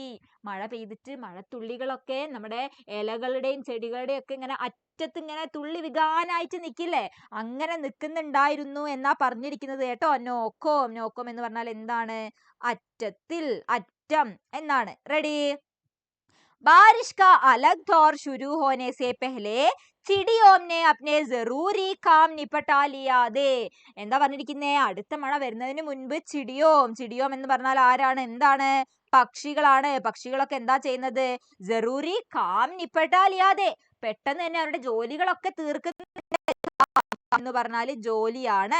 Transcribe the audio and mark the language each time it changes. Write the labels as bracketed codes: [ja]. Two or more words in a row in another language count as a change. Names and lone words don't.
[ml] മഴ പെയ്തിട്ട് മഴത്തുള്ളികളൊക്കെ നമ്മുടെ ഇലകളുടെയും ചെടികളുടെയും ഒക്കെ ഇങ്ങനെ അറ്റത്ത് ഇങ്ങനെ തുള്ളി വികാനായിട്ട് നിക്കില്ലേ, അങ്ങനെ നിൽക്കുന്നുണ്ടായിരുന്നു എന്നാ പറഞ്ഞിരിക്കുന്നത് കേട്ടോ. നോക്കോം. നോക്കോം എന്ന് പറഞ്ഞാൽ എന്താണ്? അറ്റത്തിൽ, അറ്റം എന്നാണ്. റെഡി. [hi] बारिश का अलग दौर शुरू होने से पहले ചിടിയോം ने अपने जरूरी काम निपटा लिया दे. [ml] എന്താ പറഞ്ഞിരിക്കുന്നേ? അടുത്ത മഴ വരുന്നതിന് മുൻപ് ചിടിയോം. ചിടിയോം എന്ന് പറഞ്ഞാൽ ആരാണ്? എന്താണ്? പക്ഷികളാണ്. പക്ഷികളൊക്കെ എന്താ ചെയ്യുന്നത്? [hi] ज़रूरी काम निपटा लिया दे. [ml] പെട്ടെന്ന് തന്നെ അവരുടെ ജോലികളൊക്കെ തീർക്കുന്നു എന്ന് പറഞ്ഞാല് ജോലിയാണ്.